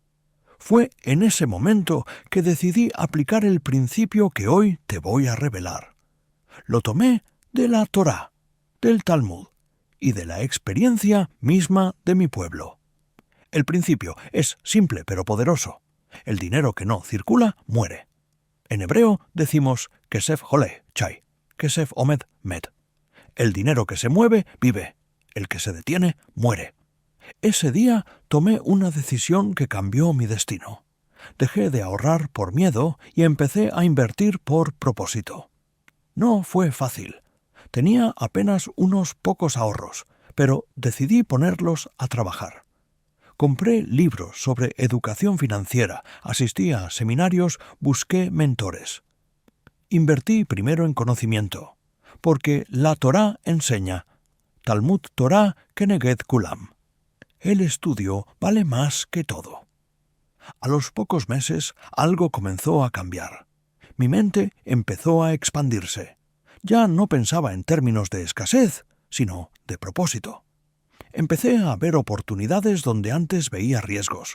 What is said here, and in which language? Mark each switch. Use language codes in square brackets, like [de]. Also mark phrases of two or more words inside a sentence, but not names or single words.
[es] Fue en ese momento que decidí aplicar el principio que hoy te voy a revelar. Lo tomé de la Torá, del Talmud y de la experiencia misma de mi pueblo. El principio es simple pero poderoso. El dinero que no circula muere. En hebreo decimos [he] כסף הולך חי, כסף עומד מת. [es] El dinero que se mueve vive, el que se detiene muere. Ese día tomé una decisión que cambió mi destino. Dejé de ahorrar por miedo y empecé a invertir por propósito. No fue fácil. Tenía apenas unos pocos ahorros, pero decidí ponerlos a trabajar. Compré libros sobre educación financiera, asistí a seminarios, busqué mentores. Invertí primero en conocimiento, porque la Torá enseña, [he] תלמוד תורה כנגד כולם. [es] El estudio vale más que todo. A los pocos meses algo comenzó a cambiar. Mi mente empezó a expandirse. Ya no pensaba en términos de escasez, sino de propósito. Empecé a ver oportunidades donde antes veía riesgos.